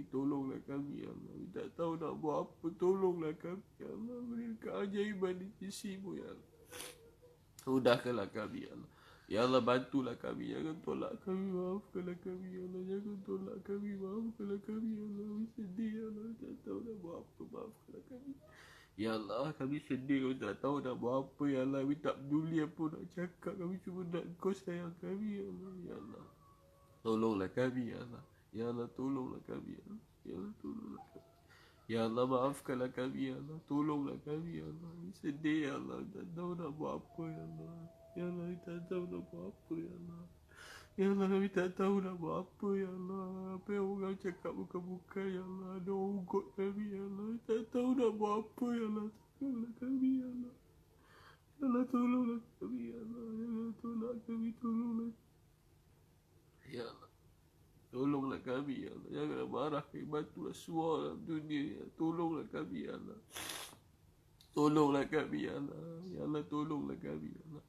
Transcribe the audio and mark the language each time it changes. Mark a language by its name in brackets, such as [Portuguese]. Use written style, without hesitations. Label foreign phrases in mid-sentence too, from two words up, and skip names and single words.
[Malay] Tolonglah kami, Ya Allah. Kami tak tahu nak buat apa. Tolonglah kami, Ya Allah. Beri keajaiban di sisimu, Ya Allah. Mudahkanlah kami, Ya Allah. Ya Allah, bantulah kami. Jangan tolak kami. Maafkanlah kami, Ya Allah. Jangan tolak kami. Maafkanlah kami, Ya Allah. Kami sedih, Ya Allah. Tak tahu nak buat apa. Maafkanlah kami. Ya Allah, kami sedih. Kami tak tahu nak buat apa, Ya Allah. Kami tak peduli apa nak cakap. Kami cuma nak Kau sayang kami, Ya Allah. Ya Allah, tolonglah kami, Ya Allah. Ya Allah, tolonglah kami, Ya Allah. Ya Allah, tolonglah kami. Ya Allah, maafkanlah kami, Ya Allah. Tolonglah kami, Ya Allah. Kami sedih, Ya Allah. Tak tahu nak buat apa, Ya Allah. Ya Allah, kami tak tahu nak buat apa, Ya Allah. Ya Allah, kami tak tahu nak buat apa, Ya Allah. Apa yang orang cakap bukan-bukan, Ya Allah. Ada orang ugut kami, Ya Allah. Kami tak tahu nak buat apa, Ya Allah. Tolonglah kami, Ya Allah. Ya Allah, tolonglah kami, Ya Allah. Ya Allah, tolong kami, tolonglah. Ya Allah, tolonglah kami, Ya Allah. Janganlah marah kami. Bantulah semua dalam dunia, Ya Allah. Tolonglah kami, Ya Allah. Tolonglah kami, Ya Allah. Ya Allah, tolonglah kami, Ya Allah.